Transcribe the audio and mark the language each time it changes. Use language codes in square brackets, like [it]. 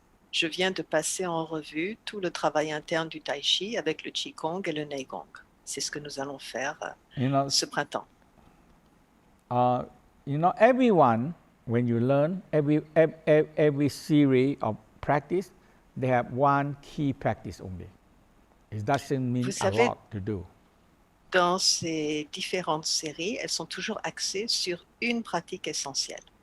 [fr] je viens de passer en revue tout le travail interne du Tai Chi avec le Qigong et le Neigong. C'est ce que nous allons faire ce printemps. [en] Everyone, when you learn every series of practice, they have one key practice only. It doesn't mean a lot to do. [fr] Dans ces différentes séries, elles sont toujours axées sur une pratique essentielle.